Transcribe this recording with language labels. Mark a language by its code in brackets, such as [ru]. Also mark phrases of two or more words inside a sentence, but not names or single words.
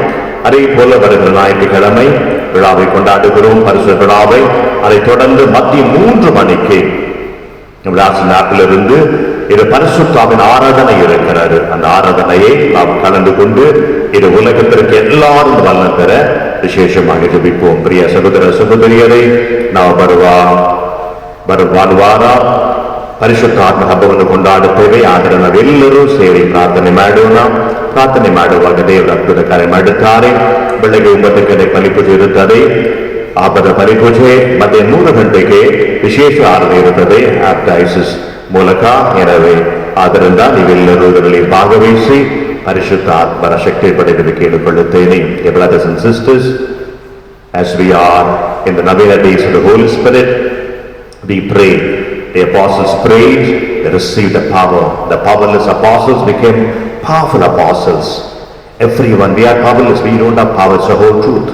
[ta] அதே போல வருகிற ஞாயிற்றுக்கிழமை விழாவை கொண்டாடுகிறோம், பரிசு விழாவை. அதை தொடர்ந்து மதிய 3 மணிக்கு நாட்டிலிருந்து இது பரிசுத்தாவின் ஆராதனை இருக்கிறது. அந்த ஆராதனையை நாம் கலந்து கொண்டு இது உலகத்திற்கு எல்லாரும் வல்லமை பெற விசேஷமாக ஜெபிப்போம். பிரிய சகோதர [kn] ಸಹೋದರಿಯರೇ, ನಾವು ಭಾನುವಾರ ಪರಿಶುದ್ಧಾತ್ಮ ಹಬ್ಬವನ್ನು ಕೊಂಡಾಡುತ್ತೇವೆ. ಆದರೆ ನಾವೆಲ್ಲರೂ ಸೇರಿ ಪ್ರಾರ್ಥನೆ ಮಾಡೋಣ. ಪ್ರಾರ್ಥನೆ ಮಾಡುವಾಗ ದೇವರ ಅದ್ಭುತ ಕಾರ್ಯ ಮಾಡುತ್ತಾರೆ. ಬೆಳಗ್ಗೆ 9 ಗಂಟೆಗೆ ಬಲಿಪೂಜೆ ಇರುತ್ತದೆ. ಹಬ್ಬದ ಬಲಿಪೂಜೆ ಮತ್ತೆ 3 ಗಂಟೆಗೆ ವಿಶೇಷ ಆರಾಧನೆ ಇರುತ್ತದೆ ಆಪ್ಟೈಸಿಸ್ ಮೂಲಕ. எனவே ಆದ್ದರಿಂದ ನೀವೆಲ್ಲರೂ ಇದರಲ್ಲಿ ಭಾಗವಹಿಸಿ ಪರಿಶುದ್ಧ ಆತ್ಮರ ಶಕ್ತಿ ಪಡೆಯಲು ಕೇಳಿಕೊಳ್ಳುತ್ತೇನೆ. [en] Brothers and sisters, as we are in the Novena days of the Holy Spirit, we pray. The apostles prayed, they received the power. The powerless apostles became powerful apostles. Everyone, we are powerless. We don't have power. It's the whole truth.